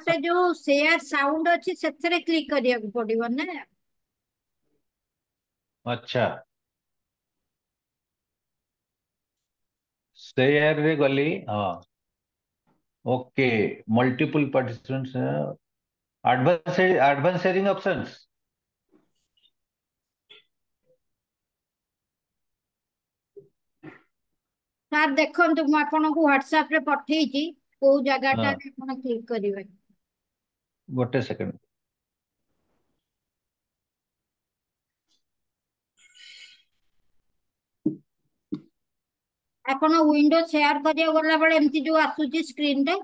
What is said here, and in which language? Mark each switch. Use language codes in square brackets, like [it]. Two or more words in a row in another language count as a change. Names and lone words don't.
[or] ଗୋଟେ ଯୋଉ [en] share sound [or] ଅଛି ସେଥିରେ କ୍ଲିକ୍ କରିବାକୁ ପଡିବ ନା। ଆଚ୍ଛା, ସେୟାର ରେ ଗଲି। [en] ହଁ, OK. multiple participants, advanced sharing options। [or] ସାର୍ ଦେଖନ୍ତୁ, ମୁଁ ଆପଣଙ୍କୁ ହ୍ୱାଟ୍ସଆପ ରେ ପଠେଇଛି, କୋଉ ହଁ, ଜାଗାଟାରେ ଆପଣ କ୍ଲିକ୍ କରିବେ। ଗୋଟେ ସେକେଣ୍ଡ। ଆପଣ [en] window share [or] କରିବାକୁ ଗଲା ବେଳେ ଏମିତି ଯୋଉ ଆସୁଛି ସ୍କ୍ରିନ ଟା,